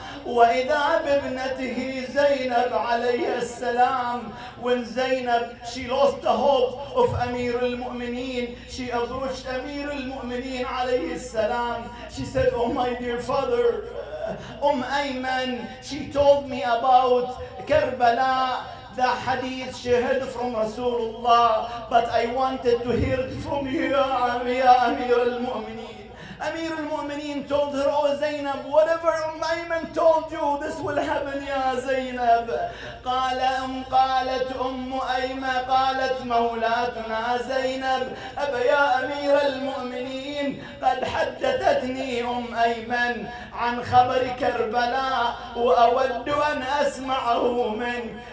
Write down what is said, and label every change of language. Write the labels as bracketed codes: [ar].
[ar] وإذا بابنته زينب عليه السلام. [en] When Zainab, she lost the hope of Amir al-Mu'mineen, she approached Amir al-Mu'mineen [ar] عليه السلام. [en] She said, oh my dear father, Ayman, she told me about Karbala, the hadith she heard from Rasulullah, but I wanted to hear it from you, ya Amir al-Mu'mineen. Amir al-Mu'mineen told her, oh Zainab, whatever Ayman told you, this will happen, ya Zainab. [ar] قالت أيمن قالت مولاتنا زينب أبا يا أمير المؤمنين قد حدثتني أيمن عن خبر كربلاء وأود أن أسمعه منك.